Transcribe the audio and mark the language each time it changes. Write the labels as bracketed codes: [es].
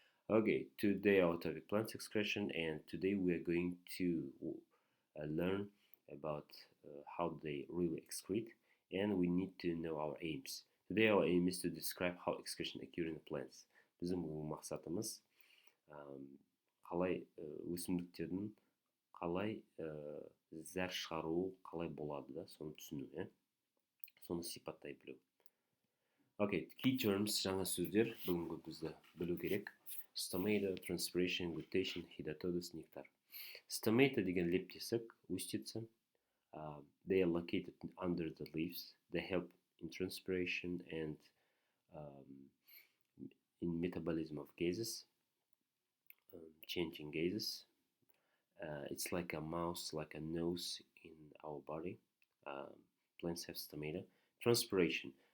[en] Okay, today our topic plants excretion, and today we are going to learn about how they really excrete, and we need to know our aims. Today our aim is to describe how excretion occurs in the plants. [kk] Bizim бұл мақсатымыз қалай өсімдіктердің қалай зәр шығаруы қалай болады да соны түсіну, соны сипаттай білу. [en] Okay, key terms, [kk] жаңа сөздер бүгінгі бізді білу керек. [en] Stomata, transpiration, glutation, hidatosis, nectar. [kk] Stomata деген лептесік, устица. [en] They are located under the leaves. They help in transpiration and in metabolism of gases, changing gases. It's like a mouse, like a nose in our body. Plants have stomata. Transpiration.